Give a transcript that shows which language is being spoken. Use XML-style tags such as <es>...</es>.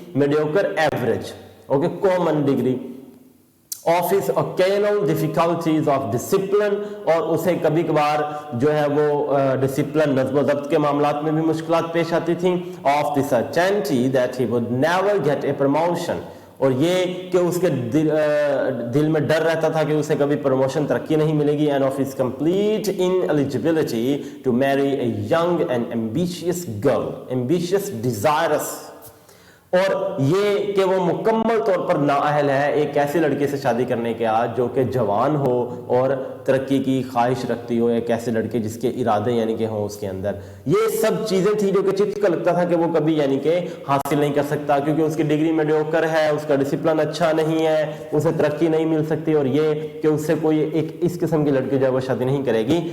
<en>mediocre average, okay, common degree. of his occasional difficulties of discipline,</en> <ur>اور اسے کبھی کبھار جو ہے وہ ڈسپلن, نظم و ضبط کے معاملات میں بھی مشکلات پیش آتی تھیں.</ur> <en>of the certainty that he would never get a promotion,</en> <ur>اور یہ کہ اس کے دل میں ڈر رہتا تھا کہ اسے کبھی پروموشن, ترقی نہیں ملے گی.</ur> <en>and of his complete ineligibility to marry a young and ambitious girl, ambitious, desirous.</en> <ur>اور یہ کہ وہ مکمل طور پر نااہل ہے ایک ایسی لڑکی سے شادی کرنے کے آج جو کہ جوان ہو اور ترقی کی خواہش رکھتی ہو، ایک ایسے لڑکے جس کے ارادے یعنی کہ ہوں اس کے اندر. یہ سب چیزیں تھی جو کہ چپس کو لگتا تھا کہ وہ کبھی یعنی کہ حاصل نہیں کر سکتا، کیونکہ اس کی ڈگری میڈیوکر ہے، اس کا ڈسپلن اچھا نہیں ہے، اسے ترقی نہیں مل سکتی، اور یہ کہ اس سے کوئی ایک اس قسم کی لڑکی جو ہے وہ شادی نہیں کرے گی.</ur>